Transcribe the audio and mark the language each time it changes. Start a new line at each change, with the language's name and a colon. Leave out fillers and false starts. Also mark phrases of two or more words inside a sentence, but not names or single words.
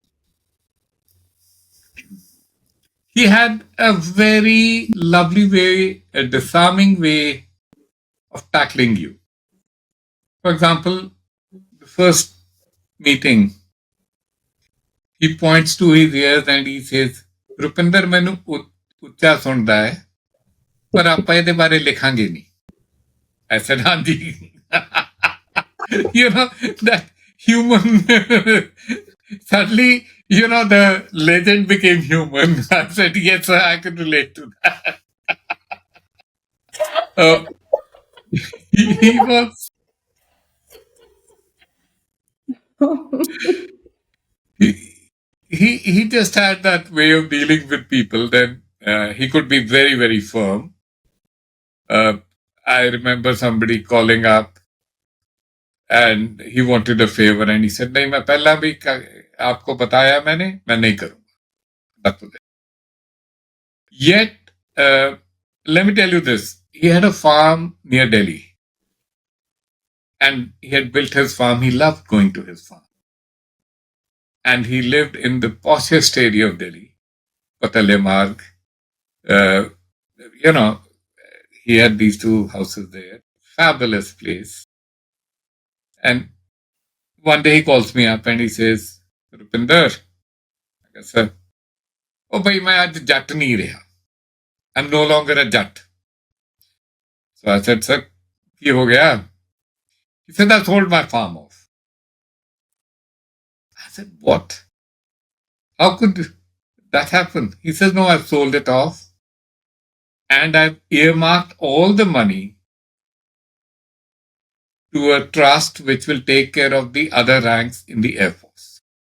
English: He had a very lovely way, a disarming way of tackling you. For example, the first meeting, he points to his ears and he says,
Punjabi: Rupinder, ਮੈਨੂੰ ਉੱਚਾ ਸੁਣਦਾ ਹੈ ਪਰ ਆਪਾਂ ਇਹਦੇ ਬਾਰੇ ਲਿਖਾਂਗੇ ਨਹੀਂ.
English: I said, ਹਾਂਜੀ. You know, that human, suddenly, the legend became human. I said, yes, sir, I can relate to that. He was, he just had that way of dealing with people. Then he could be very, very firm. I remember somebody calling up and he wanted a favor and he said,
Hindi: नहीं मैं पहला भी आपको बताया मैंने, मैं नहीं करूँगा.
English: That was it. Yet, let me tell you this. He had a farm near Delhi. And he had built his farm. He loved going to his farm. And he lived in the poshest area of Delhi, Patale Marg. He had these two houses there. Fabulous place. And one day he calls me up and he says, Roopinder, I guess, sir,
Punjabi: ਓ, ਭਾਈ, ਮੈਂ ਅੱਜ ਜੱਟ ਨਹੀਂ ਰਿਹਾ.
English: I'm no longer a jat. So I said, sir,
Punjabi: ਕੀ ਹੋ ਗਿਆ?
English: He said, I sold my farm off. I said, what? How could that happen? He says, no, I've sold it off. And I've earmarked all the money to a trust which will take care of the other ranks in the Air Force.